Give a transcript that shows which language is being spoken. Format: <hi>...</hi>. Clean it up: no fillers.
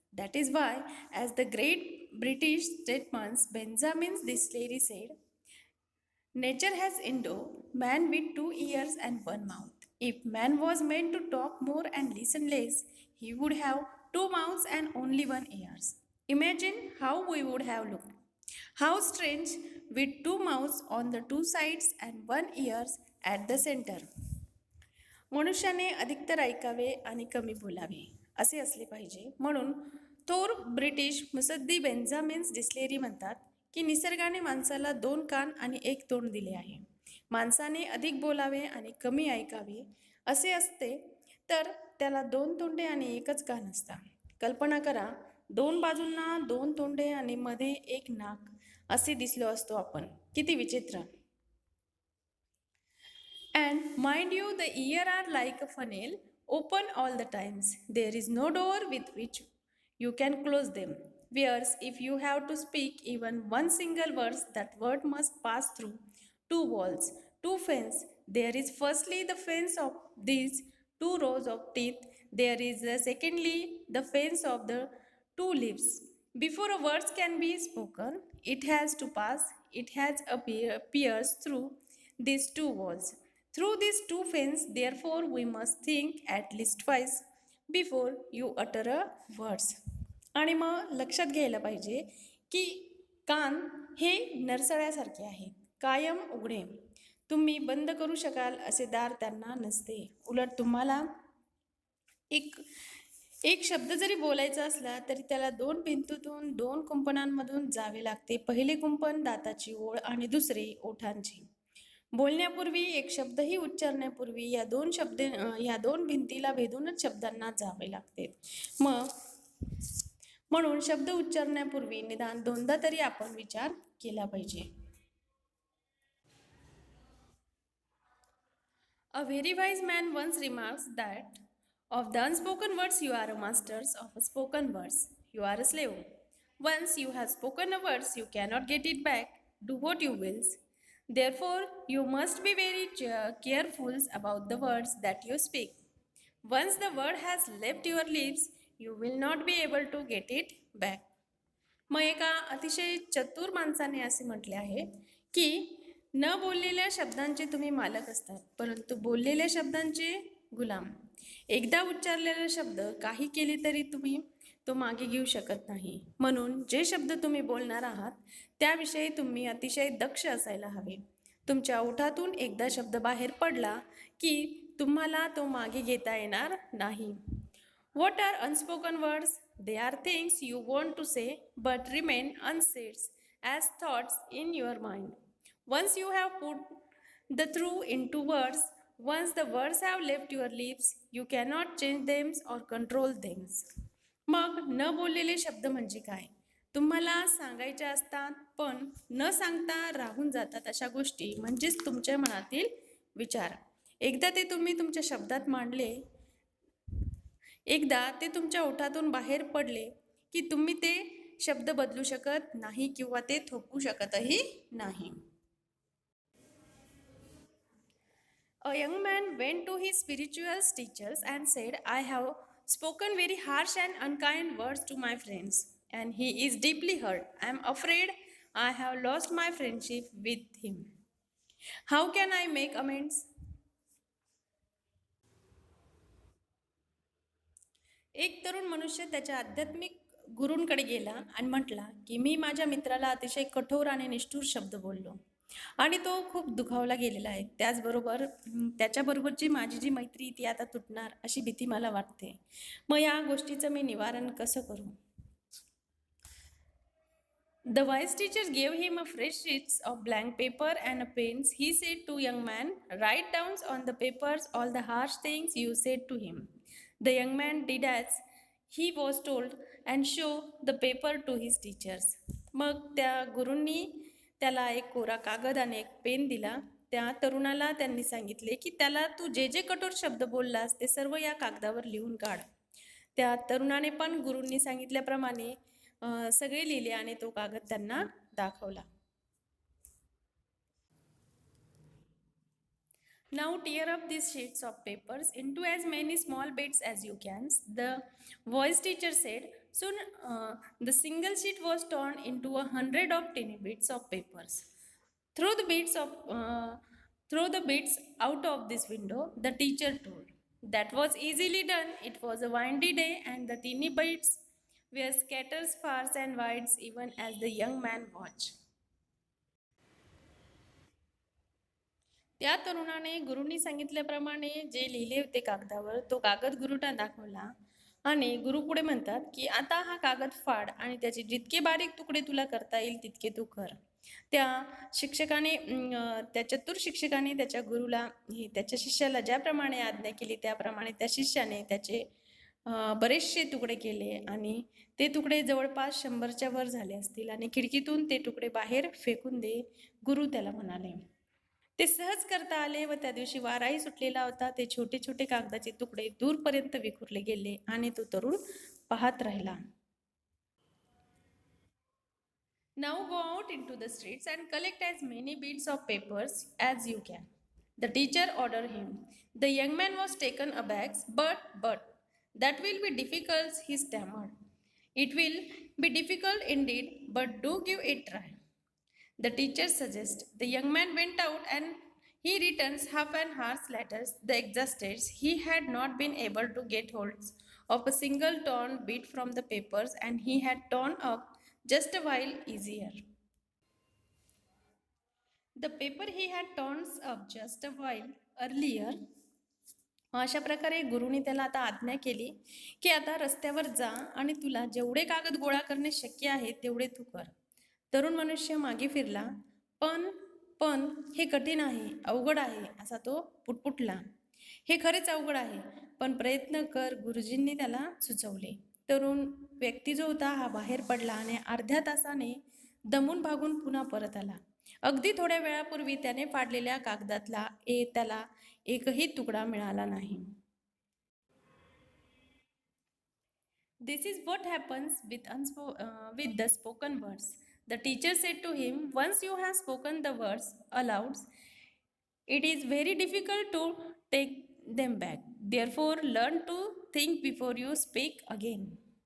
<en>That is why, as the great British statesman Benjamin Disraeli said, nature has endowed man with 2 ears and one mouth. If man was meant to talk more and listen less, he would have 2 mouths and only 1 ears. Imagine how we would have looked. How strange with 2 mouths on the 2 sides and 1 ears at the center.</en> <mr>मनुष्याने अधिकतर ऐकावे आणि कमी बोलावे असे असले पाहिजे म्हणून थोर ब्रिटिश मुसद्दी बेंजामिन्स डिस्लेरी म्हणतात की निसर्गाने माणसाला 2 कान आणि 1 तोंड दिले आहे. माणसाने अधिक बोलावे आणि कमी ऐकावे असे असते तर त्याला 2 तोंडे आणि 1 कान असता. कल्पना करा 2 बाजूंना 2 तोंडे आणि मध्ये 1 नाक असे दिसलो असतो आपण. किती विचित्र.</mr> <en>And mind you, the ear are like a funnel, open all the times. There is no door with which you can close them. Whereas if you have to speak even one single word, that word must pass through 2 walls, 2 fence. There is firstly the fence of these 2 rows of teeth. There is secondly the fence of the 2 lips. Before a word can be spoken, it has to pass, it has a pierce through these 2 walls. Through these 2 fence, therefore, we must think at least twice before you utter a words.</en> <mr>आणि मग लक्षात घ्यायला पाहिजे की कान हे नरसळ्यासारखे आहेत, कायम उघडे. तुम्ही बंद करू शकाल असे दार त्यांना नसते. उलट तुम्हाला एक शब्द जरी बोलायचा असला तरी त्याला 2 भिंतीतून 2 कुंपणांमधून जावे लागते. पहिले कुंपण दाताची ओळ आणि दुसरे ओठांची. बोलण्यापूर्वी एक शब्दही उच्चारण्यापूर्वी या दोन भिंतीला भेदूनच शब्दांना जावे लागते. म्हणून शब्द उच्चारण्यापूर्वी निदान 2दा तरी आपण विचार केला पाहिजे.</mr> <en>A very wise man once remarks that of the unspoken words you are a master, of spoken words you are a slave. Once you have spoken a words, you cannot get it back. Do what you will. Therefore, you must be very careful about the words that you speak. Once the word has left your lips, you will not be able to get it back.</en> <mr>मग एका अतिशय चतुर माणसाने असे म्हटले आहे की न बोललेल्या शब्दांचे तुम्ही मालक असतात, परंतु बोललेल्या शब्दांचे गुलाम. एकदा उच्चारलेला शब्द काही केले तरी तुम्ही तो मागे घेऊ शकत नाही. म्हणून जे शब्द तुम्ही बोलणार आहात त्याविषयी तुम्ही अतिशय दक्ष असायला हवे. तुमच्या ओठातून एकदा शब्द बाहेर पडला की तुम्हाला तो मागे घेता येणार नाही.</mr> <en>What are unspoken words? They are things you want to say but remain unsaid as thoughts in your mind. Once you have put the truth into words, once the words have left your lips, you cannot change them or control them.</en> <mr>मग न बोललेले शब्द म्हणजे काय? तुम्हाला सांगायच्या असतात पण न सांगता राहून जातात अशा गोष्टी म्हणजेच तुमच्या मनातील विचार. एकदा ते तुम्ही तुमच्या शब्दात मांडले, एकदा ते तुमच्या ओठातून बाहेर पडले की तुम्ही ते शब्द बदलू शकत नाही किंवा ते थोपवू शकतही नाही.</mr> <en>A young man went to his spiritual teachers and said, I have spoken very harsh and unkind words to my friends, and he is deeply hurt. I am afraid I have lost my friendship with him. How can I make amends?</en> <mr>एक तरुण मनुष्य त्याच्या आध्यात्मिक गुरूंकडे गेला आणि म्हटला की मी माझ्या मित्राला अतिशय कठोर आणि निष्ठुर शब्द बोललो आणि तो खूप दुखावला गेलेला आहे. त्याचबरोबर त्याच्याबरोबरची माझी जी मैत्री ती आता तुटणार अशी भीती मला वाटते. मग या गोष्टीचं मी निवारण कसं करू?</mr> <en>The wise teacher gave him a fresh sheets of blank paper and a pens. He said to young man, write down on the papers all the harsh things you said to him. The young man did as he was told and show the paper to his teachers.</en> <mr>मग त्या गुरूंनी त्याला एक कोरा कागद आणि एक pen दिला. त्या तरुणाला त्यांनी सांगितले की त्याला तू जे जे कठोर शब्द बोललास ते सर्व या कागदावर लिहून काढ. त्या तरुणाने पण गुरूंनी सांगितल्याप्रमाणे सगळे लिहिले आणि तो कागद त्यांना दाखवला.</mr> <en>Now tear up these sheets of papers into as many small bits as you can, the voice teacher said. Soon the single sheet was torn into 100 of tiny bits of papers. Throw the bits of throw the bits out of this window, the teacher told. That was easily done. It was a windy day, and the teeny bits were scattered far and wide, even as the young man watched.</en> <mr>त्या तरुणाने गुरूंनी सांगितल्याप्रमाणे जे लिहिले होते कागदावर तो कागद गुरुना दाखवला आणि गुरु पुढे म्हणतात की आता हा कागद फाड आणि त्याचे जितके बारीक तुकडे तुला करता येईल तितके तू कर. त्या शिक्षकाने त्या चतुर शिक्षकाने त्याच्या गुरुला त्याच्या शिष्याला ज्याप्रमाणे आज्ञा केली त्याप्रमाणे त्या शिष्याने त्याचे बरेचसे तुकडे केले आणि ते तुकडे जवळपास 100च्या वर झाले असतील आणि खिडकीतून ते तुकडे बाहेर फेकून दे, गुरु त्याला म्हणाले. ते सहज करता आले व त्या दिवशी वाराही सुटलेला होता. ते छोटे छोटे कागदाचे तुकडे दूरपर्यंत विखुरले गेले आणि तो तरुण पाहत राहिला.</mr> <en>Now go out into the streets and collect as many bits of papers as you can, the teacher ordered him. The young man was taken aback. But, that will be difficult, he stammered. It will be difficult indeed, but do give it a try, the teacher suggests. The young man went out and he returns half an hour later. The exhausted, he had not been able to get hold of a single torn bit from the papers, and he had torn up just a while easier. The paper he had torn up just a while earlier.</en> <mr>अशा प्रकारे गुरुनी त्याला आता आज्ञा केली की आता रस्त्यावर जा आणि तुला जेवढे कागद गोळा करणे शक्य आहे तेवढे तू कर. तरुण मनुष्य मागे फिरला. पण हे कठीण आहे, अवघड आहे, असा तो पुटपुटला. हे खरेच अवघड आहे, पण प्रयत्न कर, गुरुजींनी त्याला सुचवले. तरुण व्यक्ती जो होता हा बाहेर पडला आणि अर्ध्या तासाने दमून भागून पुन्हा परत आला. अगदी थोड्या वेळापूर्वी त्याने फाडलेल्या कागदातला त्याला एकही तुकडा मिळाला नाही.</mr> <en>This is what happens with the spoken words. The teacher said to him, once you have spoken the words aloud, it is very difficult to take them back. Therefore, learn to think before you speak again.</en>